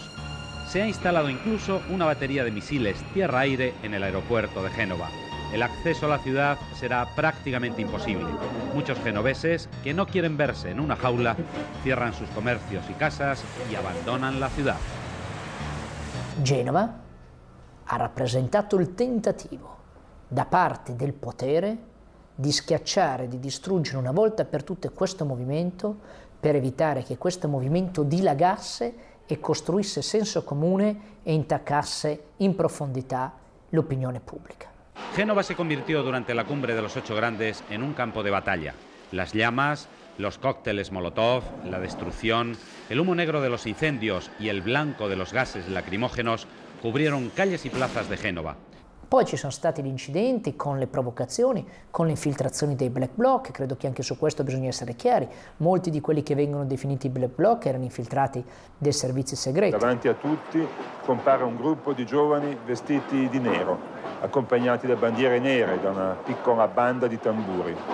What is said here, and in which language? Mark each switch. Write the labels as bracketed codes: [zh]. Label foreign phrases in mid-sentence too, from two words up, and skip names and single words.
[es] Se ha instalado incluso una batería de misiles tierra-aire en el aeropuerto de Génova. El acceso a la ciudad será prácticamente imposible. Muchos genoveses que no quieren verse en una jaula cierran sus comercios y casas y abandonan la ciudad. [it] Genova ha rappresentato il tentativo da parte del potere di schiacciare, di distruggere una volta per tutte questo movimento per evitare che questo movimento dilagasse e costruisse senso comune e intaccasse in profondità l'opinione pubblica. [es] Génova se convirtió durante la cumbre de los 8 grandes en un campo de batalla. Las llamas, los cócteles Molotov, la destrucción, el humo negro de los incendios y el blanco de los gases lacrimógenos cubrieron calles y plazas de Génova. [it] Poi ci sono stati gli incidenti con le provocazioni, con le infiltrazioni dei black bloc, credo che anche su questo bisogna essere chiari. Molti di quelli che vengono definiti black bloc erano infiltrati dei servizi segreti. [es] Davanti a tutti compare un gruppo di giovani vestiti di nero, accompagnati da bandiere nere, da una piccola banda di tamburi.